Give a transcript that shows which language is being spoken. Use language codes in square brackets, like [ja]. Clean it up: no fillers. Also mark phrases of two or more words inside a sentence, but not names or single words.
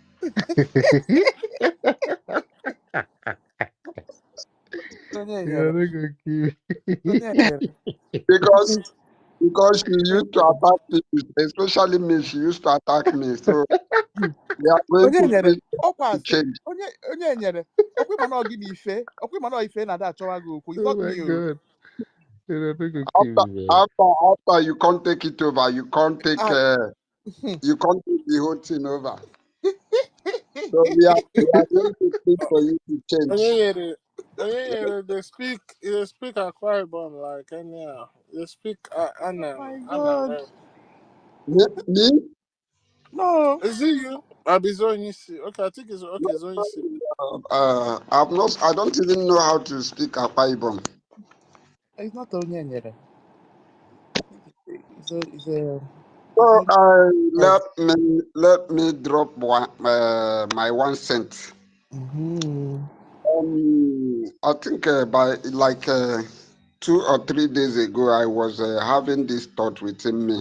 [ig] Onye [en] You're [ig] nyere? [en] not gonna kill [ig] Onye nyere? [en] Because she used to attack people, especially me, she used to attack me. So we are going [ig] Onye [en] to [ig] nyere? [en] preach [ig] Ọkwa [en] to [ig] asị. [en] change. [ig] Onye nyere? Ọkwa ịma na ọ gị na ife? Ọkwa ịma na ife na-ada achọwa gị okwu? [en] It's Oh not my me o. god. You're not gonna kill After, me, man. after you can't take it over, you can't take I the whole thing over. So we are going to preach for you to change. They speak Akwa Ibom like anyhow. They speak Oh my Anna. God. Me? No. Is it you? Abizonyisi. Okay, I think it's okay. Zonyisi. I don't even know how to speak Akwa Ibom. It's not [ig] onye nyere. [en] It's So only let me drop my 1 cent. mm-hmm. I think by like 2 or 3 days ago, I was having this thought within me.